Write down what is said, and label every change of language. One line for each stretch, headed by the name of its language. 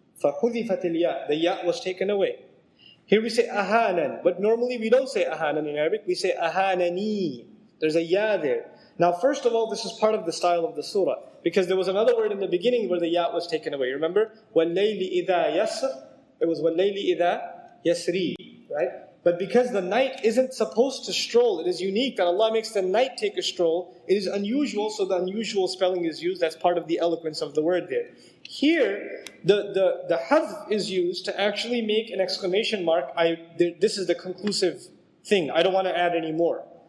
Arabic: فَحُذِفَتِ الْيَاء.
English: The ya was taken away. Here we say ahanan, but normally we don't say ahanan in Arabic, we say ahanani. There's a ya there. Now first of all, this is part of the style of the surah, because there was another word in the beginning where the ya was taken away.
Arabic: Remember? وَاللَّيْلِ إِذَا يَسْرِ. It was وَاللَّيْلِ إِذَا يَسْرِي.
English: Right? But because the night isn't supposed to stroll, it is unique that Allah makes the night take a stroll. It is unusual, so the unusual spelling is used. That's part of the eloquence of the word there. Here, the hadf is used to actually make an exclamation mark. This is the conclusive thing. I don't want to add any more.